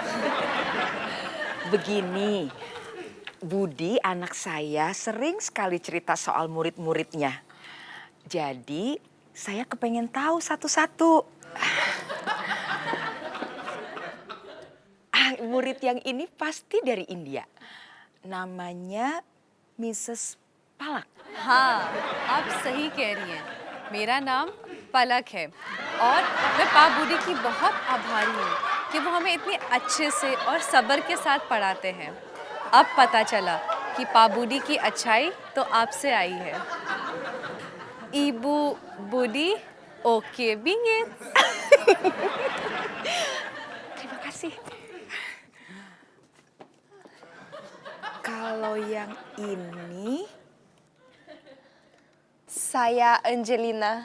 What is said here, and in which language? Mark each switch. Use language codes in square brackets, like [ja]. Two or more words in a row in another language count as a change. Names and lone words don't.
[id] Begini, Budi anak saya sering sekali cerita soal murid-muridnya. Jadi saya kepengen tahu satu-satu. Murid yang ini pasti dari India. Namanya Mrs. Palak. [hi] हाँ, आप सही कह रही हैं। मेरा नाम पलक है और मैं पा बूढ़ी की बहुत आभारी हूँ कि वो हमें इतने अच्छे से और सब्र के साथ पढ़ाते हैं। अब पता चला कि पा बूढ़ी की अच्छाई तो आपसे आई है। [id] Ibu Budi oke bingit. Terima kasih. Kalau yang ini, Saya Angelina.